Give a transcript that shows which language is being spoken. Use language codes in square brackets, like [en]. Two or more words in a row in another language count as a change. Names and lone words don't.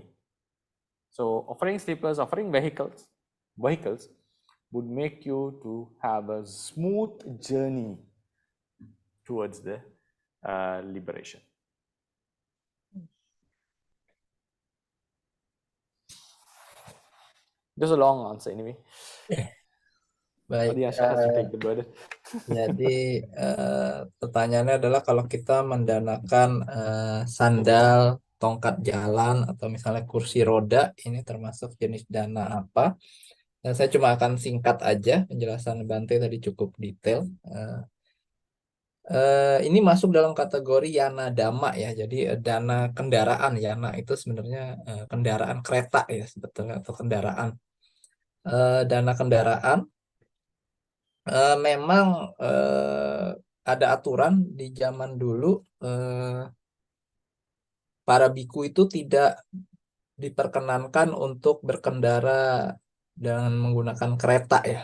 [en] So offering slippers, offering vehicles would make you to have a smooth journey towards the liberation. Just a long answer anyway. [id] Baik. [en] Adiyasha has to take the burden. [id] Jadi pertanyaannya adalah kalau kita mendanakan sandal, tongkat jalan, atau misalnya kursi roda, ini termasuk jenis dana apa? Dan saya cuma akan singkat aja, penjelasan Bante tadi cukup detail. Ini masuk dalam kategori [pi] yana dhamma [id] ya, jadi dana kendaraan. Yana itu sebenarnya kendaraan kereta ya sebetulnya, atau kendaraan. Dana kendaraan memang ada aturan di zaman dulu, para biku itu tidak diperkenankan untuk berkendara dengan menggunakan kereta ya.